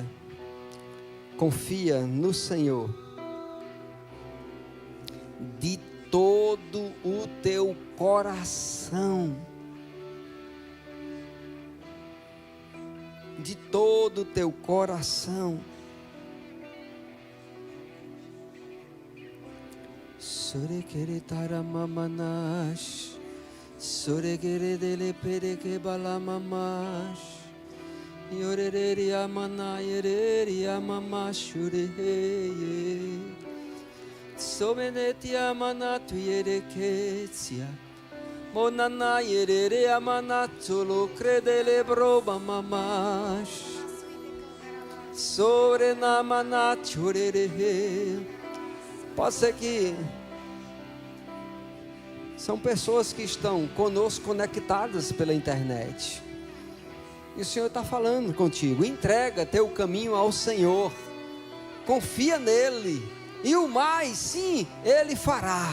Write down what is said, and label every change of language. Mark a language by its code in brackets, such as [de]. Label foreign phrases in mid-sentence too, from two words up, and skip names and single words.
[pt] Confia no Senhor de todo o teu coração. De todo o teu coração. Surekere taramamanash, surekere dele pereke balamamash, yorere amana yerere amamash ureye, someneti amana tuyereketia, monana yerere amana tulo credele broba mamash, sorenamana churere. Pode ser que são pessoas que estão conosco conectadas pela internet, e o Senhor está falando contigo. Entrega teu caminho ao Senhor, confia nele, e o mais, sim, Ele fará.